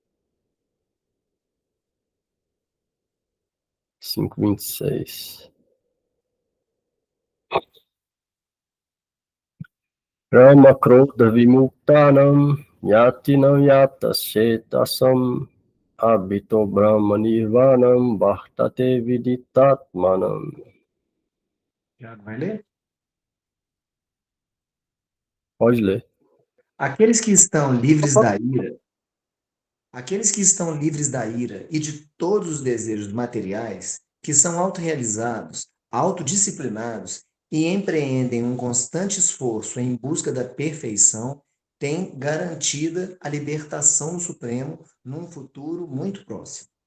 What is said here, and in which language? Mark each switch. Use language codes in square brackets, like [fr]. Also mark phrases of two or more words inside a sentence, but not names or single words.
[pt] 5:26. [sa] Rama Krodha Vimuktanam Yatinam Yatashetasam Abhito Brahma Nirvanam Bhartate Viditatmanam. [pt] Tiago, vai ler? Pode ler. Aqueles que estão livres da ira, aqueles que estão livres da ira e de todos os desejos materiais, que são autorrealizados, autodisciplinados e empreendem um constante esforço em busca da perfeição, têm garantida a libertação do Supremo num futuro muito próximo.